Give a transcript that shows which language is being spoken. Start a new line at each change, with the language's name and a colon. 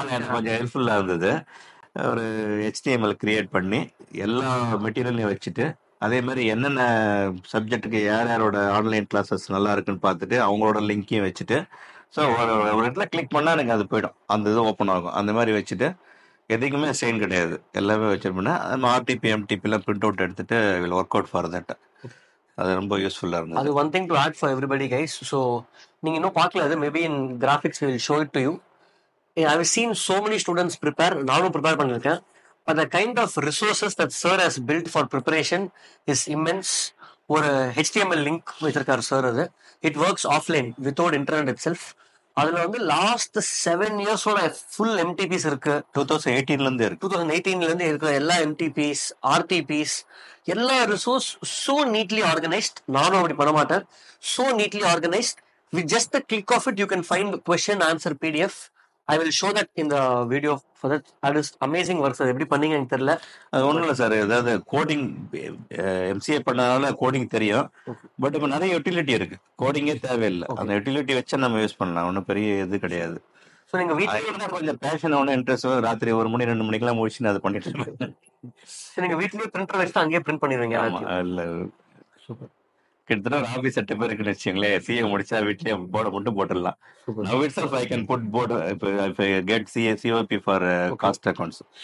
Tamil: எனக்கு கொஞ்சம் ஹெல்ப்ஃபுல்லாக இருந்தது. ஒரு HTML கிரியேட் பண்ணி எல்லா மெட்டீரியலையும் வச்சுட்டு, அதே மாதிரி என்னென்ன சப்ஜெக்ட்டுக்கு யார் யாரோட ஆன்லைன் கிளாஸஸ் நல்லா இருக்குன்னு பார்த்துட்டு அவங்களோட லிங்க்கையும் வச்சுட்டு, ஸோ ஒரு இடத்துல கிளிக் பண்ணால் எனக்கு அது போயிடும், அந்த இது ஓப்பன் ஆகும். அந்த மாதிரி வச்சுட்டு எதுக்குமே ஸ்ட்ரெயின் கிடையாது, எல்லாமே வச்சிருப்பேன்னா நம்ம ஆர்டிபி எம்டிபிலாம் பிரிண்ட் அவுட் எடுத்துட்டு
English: Will work out for that.
Tamil: அது ரொம்ப யூஸ்ஃபுல்லாக இருந்தது.
English: அது one thing to add for everybody guys. So
Tamil: நீங்கள் இன்னும் பார்க்கல, அது
English: Maybe in graphics will show it to you. I have seen so many students prepare.
Tamil: நானும் ப்ரிப்பேர் பண்ணியிருக்கேன்.
English: But the kind of resources that sir has built for preparation is immense.
Tamil: ஒரு HTML link வச்சிருக்காரு sir. அது
English: It works offline without internet itself.
Tamil: அதில் வந்து last 7 இயர்ஸோட full எம்டிபிஸ் இருக்கு. 2018 இருக்கு. 2018 இருக்கிற எல்லா எம்டிபிஸ், ஆர்டிபிஸ், எல்லா ரிசோர்ஸ்
English: So neatly organised.
Tamil: நானும் அப்படி பண்ண மாட்டேன்.
English: So neatly organised. With just the click of it, you can find the question answer PDF. I will show that in the video for that. That is amazing work sir.
Tamil: எப்படி பண்ணீங்க எனக்கு தெரியல. அது ஒன்றும் இல்லை சார், ஏதாவது coding MCA பண்ணனால coding தெரியும். பட் இப்போ நிறைய யூட்டிலிட்டி இருக்கு, கோடிங்கே தேவையில்லை. அந்த யூட்டிலிட்டி வச்சு நம்ம யூஸ் பண்ணலாம், ஒன்றும் பெரிய இது கிடையாது. ஸோ நீங்கள் வீட்டில் கொஞ்சம் பேஷன் ஒன்று இன்ட்ரெஸ்ட், ராத்திரி 1 மணி 2 மணிக்கெல்லாம் முடிச்சுன்னு அதை பண்ணிட்டு இருப்பேன். நீங்கள் வீட்லேயே பிரிண்டர் வச்சு அங்கேயே பிரிண்ட் பண்ணிடுவீங்க? இல்லை, சூப்பர். கிட்டத்தட்ட ஒரு ஆஃபீஸ் செட்டப் இருக்குன்னு வச்சுங்களேன். சிஏ முடிச்சா வீட்லயே போர்டை மட்டும் போட்டுடலாம்.
English: Now itself I can put board if I get COP for cost accounts.